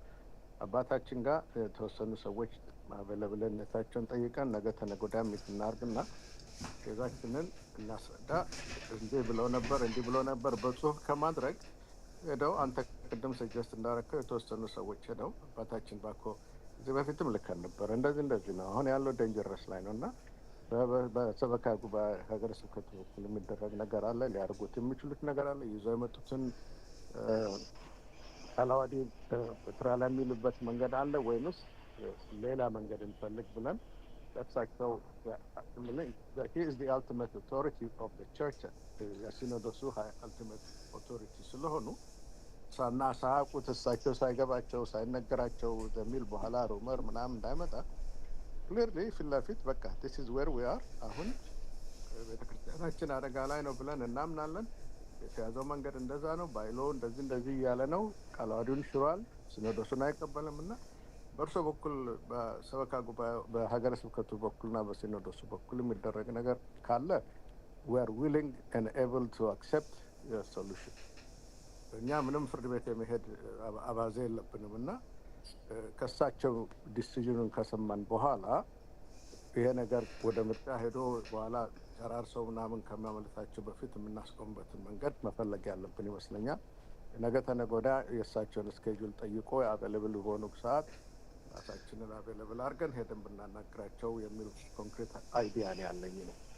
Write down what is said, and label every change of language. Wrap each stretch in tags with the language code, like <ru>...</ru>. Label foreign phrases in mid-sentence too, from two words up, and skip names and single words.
<am>አባታችን ጋር የተወሰኑ ሰዎች አቬለብልነታቸውን ጠይቀን ነገ ተነገ ወዲያ ሚት እናድርግና ኬዛችንን እናስረዳ። እንዲህ ብለው ነበር በጽሁፍ ከማድረግ ሄደው አንተ ቅድም ሰጀስት እንዳደረከው የተወሰኑ ሰዎች ሄደው አባታችን ባኮ እዚህ በፊትም ልከን ነበር እንደዚህ ነው አሁን ያለው ዴንጀረስ ላይ ነው እና በሰበካ ጉባኤ ሀገረ ስብከቱ በኩል የሚደረግ ነገር አለ፣ ሊያደርጉት የሚችሉት ነገር አለ፣ ይዘው የመጡትን አላዋዲ ስራ ላይ የሚሉበት መንገድ አለ ወይንስ ሌላ መንገድ እንፈልግ ብለን ለእሳቸው</am> <en>ultimate authority of the church</en> <am>የሲኖዶሱ</am> <en>ultimate authority</en> <am>ስለሆኑ ሳያውቁት እሳቸው ሳይገባቸው ሳይነገራቸው በሚል በኋላ ሩመር ምናምን እንዳይመጣ ክሊርሊ ፊት ለፊት በቃ</am> <en>this is where we are</en> <am>አሁን ቤተክርስቲያናችን አደጋ ላይ ነው ብለን እናምናለን። የተያዘው መንገድ እንደዛ ነው፣ ባይሎ እንደዚህ እያለ ነው፣ ቃላዋዲውን ሽሯል፣ ሲኖዶሱን አይቀበልም እና በእርሶ በኩል በሰበካ ጉባኤ በሀገረ ስብከቱ በኩልና በሲኖዶሱ በኩል የሚደረግ ነገር ካለ</am> <en>we are willing and able to accept your solution።</en> <am>እኛ ምንም ፍርድ ቤት የመሄድ አባዜ የለብንም እና ከሳቸው ዲሲዥኑን ከሰማን በኋላ ይሄ ነገር ወደ ምርጫ ሄዶ በኋላ ጨራርሰው ምናምን ከማመለታቸው በፊት የምናስቆምበትን መንገድ መፈለግ ያለብን ይመስለኛል። ነገ ተነገ ወዲያ የእሳቸውን ስኬጁል ጠይቆ አቬለብል በሆኑ ሰዓት ራሳችንን አቬለብል አድርገን ሄደን ብናናግራቸው የሚል</am> <en>concrete idea</en> <am>ነው ያለኝ ነው።</am>